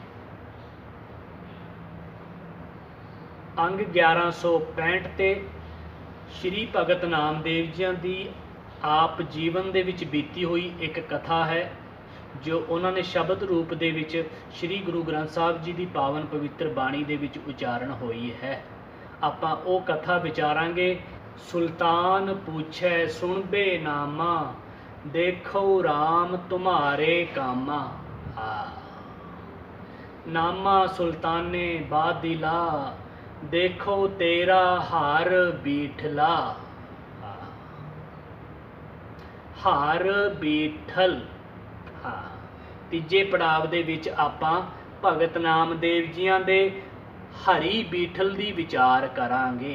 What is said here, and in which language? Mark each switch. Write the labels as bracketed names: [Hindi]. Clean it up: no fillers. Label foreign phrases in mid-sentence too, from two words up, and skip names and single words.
[Punjabi] ਅੰਗ 1165 ਤੇ ਸ੍ਰੀ ਭਗਤ ਨਾਮਦੇਵ ਜੀਆਂ ਦੀ ਆਪ ਜੀਵਨ ਦੇ ਵਿਚ ਬੀਤੀ ਹੁਈ ਇਕ ਕਥਾ ਹੈ [Hindi] जो उन्होंने [Punjabi] ਸ਼ਬਦ ਰੂਪ ਦੇ ਵਿਚ ਸ੍ਰੀ ਗੁਰੂ ਗ੍ਰੰਥ ਸਾਹਿਬ ਜੀ ਕੀ ਪਾਵਨ ਪਵਿੱਤਰ ਬਾਣੀ ਦੇ ਵਿਚ ਉਚਾਰਣ ਹੁਈ ਹੈ। ਆਪਾਂ ਓ ਕਥਾ ਵਿਚਾਰਾਂਗੇ। [Hindi] सुल्तान पूछे सुनबे नामा, देखो राम तुम्हारे कामा। नामा सुल्ताने बादिला, देखो तेरा हार बीठला। हार बीठल। [Punjabi] ਹਾਂ, ਤੀਜੇ ਪੜਾਅ ਦੇ ਵਿਚ ਆਪਾਂ ਭਗਤ ਨਾਮਦੇਵ ਜੀਆਂ ਦੇ ਹਰਿ ਬੀਠਲ ਦੀ ਵਿਚਾਰ ਕਰਾਂਗੇ।